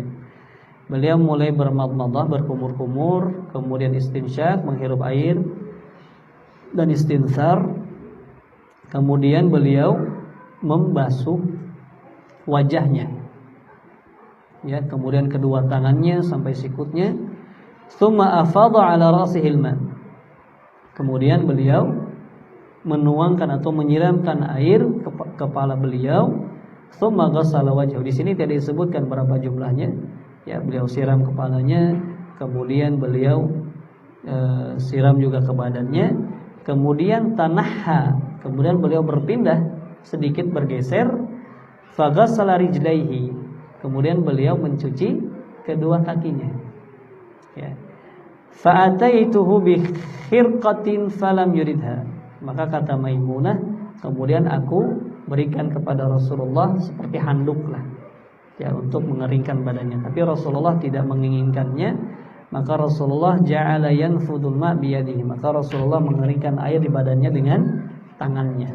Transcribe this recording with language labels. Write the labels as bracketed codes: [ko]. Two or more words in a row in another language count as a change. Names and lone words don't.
[id] Beliau mulai bermadmadah, berkumur-kumur, kemudian istinsyak, menghirup air, dan istinthar. Kemudian beliau membasuh wajahnya, ya, kemudian kedua tangannya sampai sikutnya. [ar] ثم أفاض على رأسه الماء, [id] kemudian beliau menuangkan atau menyiramkan air ke kepala beliau. [ar] ثم غسل وجهه, [id] di sini tidak disebutkan berapa jumlahnya, ya. Beliau siram kepalanya, kemudian beliau siram juga ke badannya, kemudian tanahha, kemudian beliau berpindah sedikit, bergeser, [ar] فغسل رجليه, [id] kemudian beliau mencuci kedua kakinya, ya. [ar] فأتيته بخرقة فلم يردها, [id] maka kata Maimunah, kemudian aku berikan kepada Rasulullah seperti handuk lah, ya, untuk mengeringkan badannya. Tapi Rasulullah tidak menginginkannya, maka Rasulullah [ar] جعل ينفض الماء بيده, [id] maka Rasulullah mengeringkan air di badannya dengan tangannya.